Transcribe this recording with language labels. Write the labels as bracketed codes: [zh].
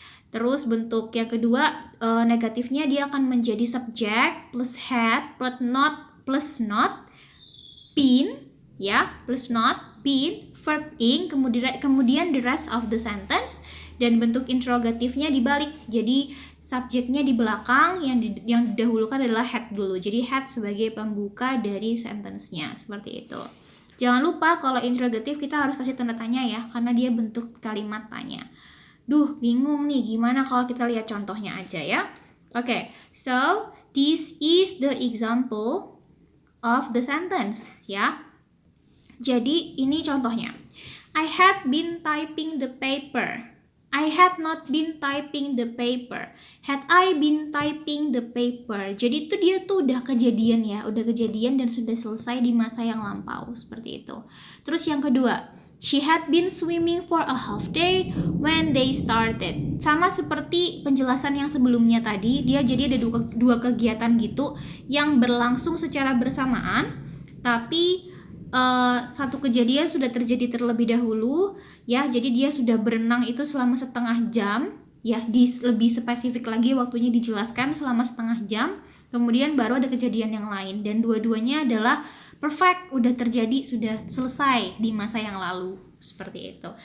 [id] Terus bentuk yang kedua, negatifnya dia akan menjadi subject plus had plus not, been, ya, plus not, been, verb ing, kemudian [en] the rest of the sentence, [id] dan bentuk interrogatifnya dibalik. Jadi subjeknya di belakang, yang didahulukan adalah had dulu. Jadi had sebagai pembuka dari sentence-nya, seperti itu. Jangan lupa kalau interrogatif kita harus kasih tanda tanya ya, karena dia bentuk kalimat tanya. Duh, bingung nih, gimana kalau kita lihat contohnya aja ya. [en] Oke, so this is the example of the sentence ya. [id] Jadi ini contohnya. [en] I had been typing the paper. I had not been typing the paper. Had I been typing the paper. [id] Jadi itu dia tuh udah kejadian ya, udah kejadian dan sudah selesai di masa yang lampau, seperti itu. Terus yang kedua, [en] she had been swimming for a half day when they started. [id] Sama seperti penjelasan yang sebelumnya tadi, dia jadi ada dua kegiatan gitu yang berlangsung secara bersamaan, tapi satu kejadian sudah terjadi terlebih dahulu ya, jadi dia sudah berenang itu selama setengah jam ya, lebih spesifik lagi waktunya dijelaskan selama setengah jam, kemudian baru ada kejadian yang lain dan dua-duanya adalah perfect, udah terjadi, sudah selesai di masa yang lalu, seperti itu.